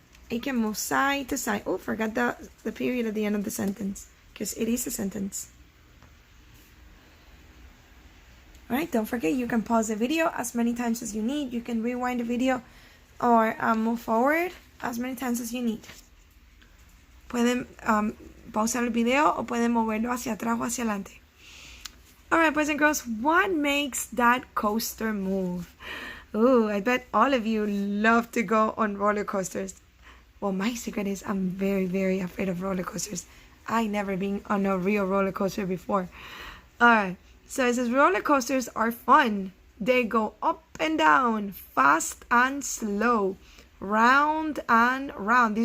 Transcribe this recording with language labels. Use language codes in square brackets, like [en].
[en] It can move side to side. Oh, forgot the period at the end of the sentence because it is a sentence. Alright, don't forget you can pause the video as many times as you need. You can rewind the video or move forward as many times as you need. [es] Pueden pausar el video o pueden moverlo hacia atrás o hacia adelante. [en] Alright, boys and girls, what makes that coaster move? Ooh, I bet all of you love to go on roller coasters. Well, my secret is I'm very, very afraid of roller coasters. I never been on a real roller coaster before. Alright, so it says roller coasters are fun. They go up and down, fast and slow, round and round.